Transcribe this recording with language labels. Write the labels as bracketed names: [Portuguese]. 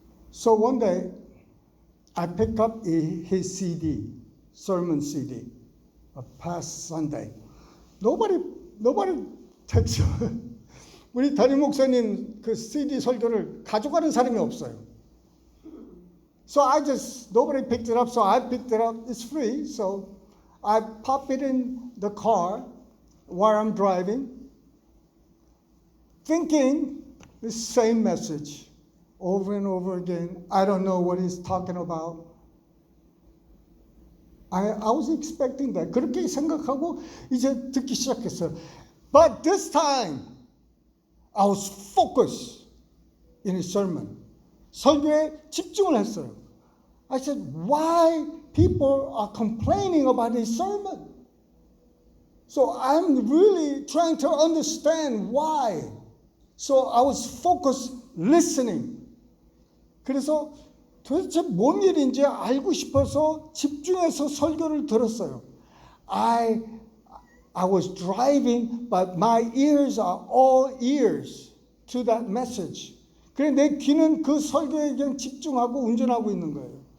[English] So one day, I picked up his CD, sermon CD, of past Sunday. Nobody takes it. [Korean] 우리 담임 목사님 그 CD 설교를 가져가는 사람이 없어요. [English] So nobody picked it up, so I picked it up. It's free, so I pop it in the car while I'm driving, thinking the same message over and over again. I don't know what he's talking about. I was expecting that. [Korean] 그렇게 생각하고 이제 듣기 시작했어요. [English] But this time, I was focused in his sermon. [Korean] 설교에 집중을 했어요. [English] I said, why people are complaining about his sermon? So I'm really trying to understand why. So I was focused listening. [Korean] 그래서 도대체 뭔 일인지 알고 싶어서 집중해서 설교를 들었어요. [English] I was driving, but my ears are all ears to that message. [Korean] 그래 내 귀는 그 설교에 그냥 집중하고 운전하고 있는 거예요.